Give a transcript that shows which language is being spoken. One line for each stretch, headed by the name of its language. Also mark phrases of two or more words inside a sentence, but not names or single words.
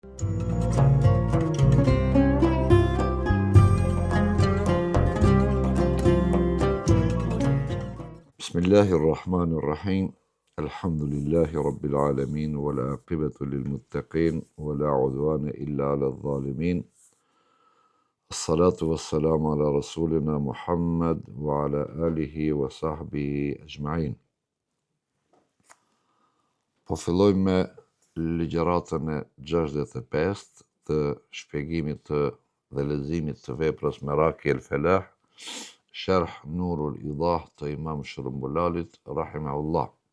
Arabic: Bismillahirrahmanirrahim. الحمد لله رب العالمين والعاقبة للمتقين ولا عدوان إلا على الظالمين. الصلاة والسلام على رسولنا محمد وعلى آله وصحبه أجمعين.
Albanian: Po filloj me ligjëratën e 65 të shpjegimit dhe leximit të veprës Meraki el Felah, Sharh Nurul Idah të Imam Shërumbulalit, rahimahullah.